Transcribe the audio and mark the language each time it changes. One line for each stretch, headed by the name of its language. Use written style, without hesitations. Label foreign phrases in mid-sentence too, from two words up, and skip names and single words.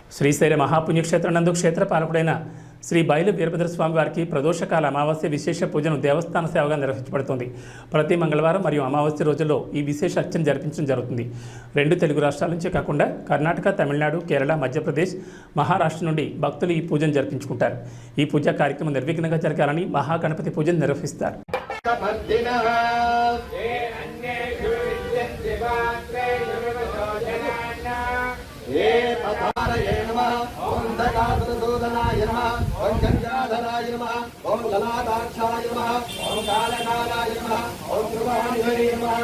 Telugu: శ్రీశైల మహాపుణ్యక్షేత్రం నందు క్షేత్ర పాలకుడైన శ్రీ బయలు వీరభద్ర స్వామి వారికి ప్రదోషకాల అమావాస్య విశేష పూజను దేవస్థాన సేవగా నిర్వహించబడుతుంది. ప్రతి మంగళవారం మరియు అమావాస్య రోజుల్లో ఈ విశేష అర్చన జరిపించడం జరుగుతుంది. 2 తెలుగు రాష్ట్రాల నుంచే కాకుండా కర్ణాటక, తమిళనాడు, కేరళ, మధ్యప్రదేశ్, మహారాష్ట్ర నుండి భక్తులు ఈ పూజను జరిపించుకుంటారు. ఈ పూజా కార్యక్రమం నిర్విఘ్నంగా జరగాలని మహాగణపతి పూజను నిర్వహిస్తారు.
Sanskrit: सूदनाय नमः ओम गंगाधराय नमः ओम ललाटाक्षाय नमः ओम कालकालाय नमः ओम ध्रुवाय नमः